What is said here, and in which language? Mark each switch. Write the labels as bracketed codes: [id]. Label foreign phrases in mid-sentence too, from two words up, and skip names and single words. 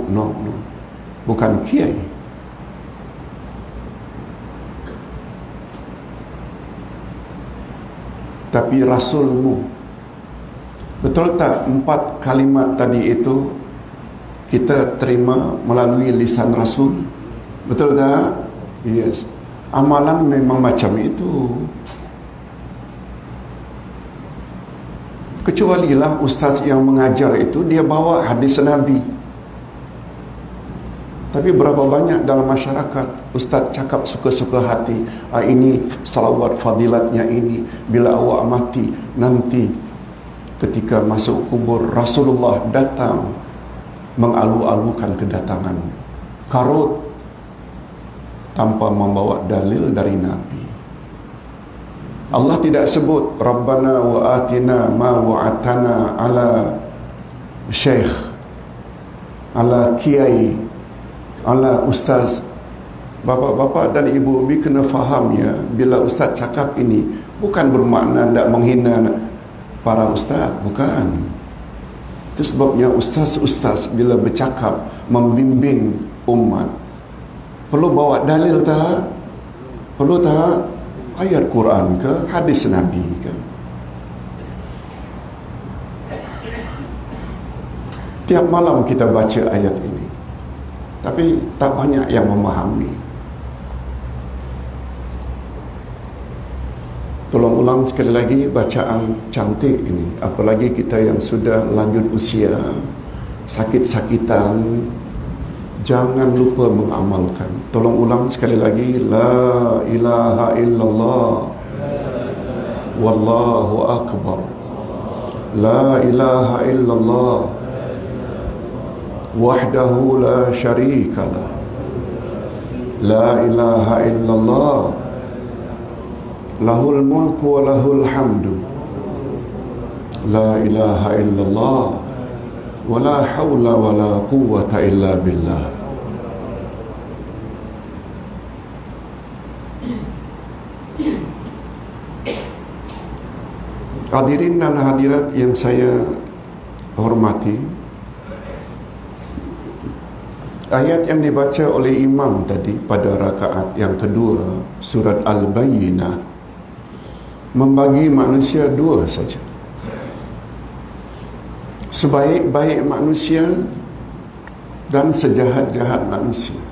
[ms] No, bukan Kiai. Tapi Rasul-Mu. Betul tak 4 kalimat tadi itu kita terima melalui lisan Rasul? Betul tak? Yes. Amalan memang macam itu. Kecualilah ustaz yang mengajar itu dia bawa hadis Nabi. Tapi berapa banyak dalam masyarakat ustaz cakap suka-suka hati, ini salawat fadilatnya ini, bila awak mati nanti ketika masuk kubur Rasulullah datang mengalu-alukan kedatangan, karut tanpa membawa dalil dari Nabi. Allah tidak sebut [ar] ربنا وآتنا ما وعدتنا [ms] ala syekh, ala kiai, ala ustaz. Bapa-bapa dan ibu-ibu kena faham ya, bila ustaz cakap ini bukan bermakna tidak menghina para ustaz, bukan. Itu sebabnya ustaz-ustaz bila bercakap membimbing umat perlu bawa dalil tak? Perlu tak? Ayat Quran ke? Hadis Nabi ke? Tiap malam kita baca ayat ini, tapi tak banyak yang memahami. Tolong ulang sekali lagi bacaan cantik ini. Apalagi kita yang sudah lanjut usia, sakit-sakitan, jangan lupa mengamalkan. Tolong ulang sekali lagi. [ar] لا إله إلا الله والله أكبر. لا إله إلا الله وحده لا شريك له. لا إله إلا الله له الملك وله الحمد. لا إله إلا الله ولا حول ولا قوة إلا بالله. [id] Hadirin dan hadirat yang saya hormati, ayat yang dibaca oleh imam tadi pada rakaat yang kedua surat Al-Bayyinah membagi manusia dua saja, sebaik-baik manusia dan sejahat-jahat manusia.